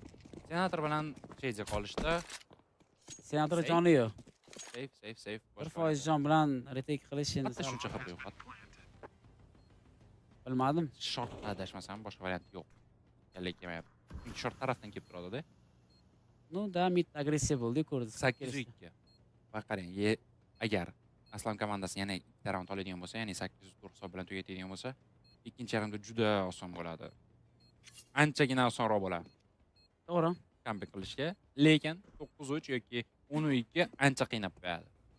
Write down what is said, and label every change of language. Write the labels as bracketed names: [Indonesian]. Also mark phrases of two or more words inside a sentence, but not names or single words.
[Uzbek] Senator bilan Sheydi qolishdi. Senator joni yo'q. Safe. 1% jon bilan retake qilish endi Bitta shuncha xato yo'q. bilmadim. Short adashmasam boshqa variant yo'q. Kallik kelmayapti. Chunki short tarafdan kelib turadi-da. [Russian] Ну да, [Uzbek] mid agressiya bo'ldi, ko'rdik. 802. Va qarang, agar Aslan komandasi yana ikkita raund oladigan bo'lsa, ya'ni 804 hisob bilan tugatadigan bo'lsa, ikkinchi yarmda juda oson bo'ladi. Anchagina osonroq bo'ladi To'g'ri. comeback qilishga, lekin 9-3 yoki 10-2 ancha qiynab qo'yadi.